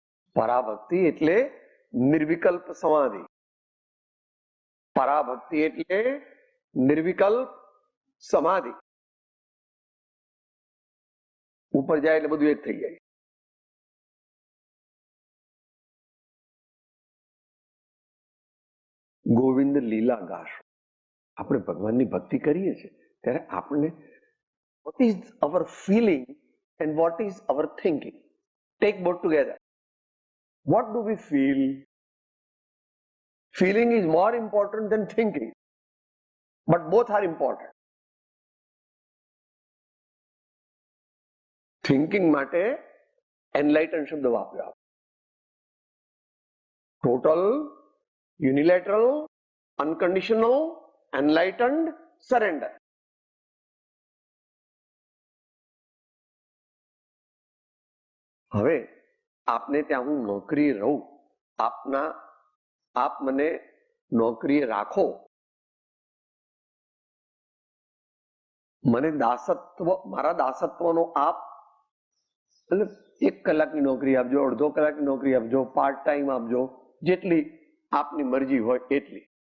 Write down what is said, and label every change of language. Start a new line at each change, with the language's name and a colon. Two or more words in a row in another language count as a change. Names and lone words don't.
Gujarati: પરાભક્તિ એટલે નિર્વિકલ્પ સમાધિ. પરાભક્તિ એટલે નિર્વિકલ્પ સમાધિ. ઉપર જાય એટલે બધું એક થઈ જાય. ગોવિંદ લીલા ગાશો. આપણે ભગવાનની ભક્તિ કરીએ છીએ ત્યારે આપણને
English: what is our feeling and what is our thinking? Take both together. What do we feel? Feeling is more important than thinking, but both are important.
Gujarati: Thinking માટે enlightened શબ્દ વાપર્યો.
English: Total, unilateral, unconditional, enlightened, surrender.
Gujarati: હવે આપને ત્યાં હું નોકરી રહું, આપ મને નોકરીએ રાખો, મને દાસત્વ, મારા દાસત્વનો આપ એટલે 1 કલાકની નોકરી આપજો, અડધો કલાકની નોકરી આપજો,
English: part time
Gujarati: આપજો, જેટલી આપની મરજી હોય એટલી.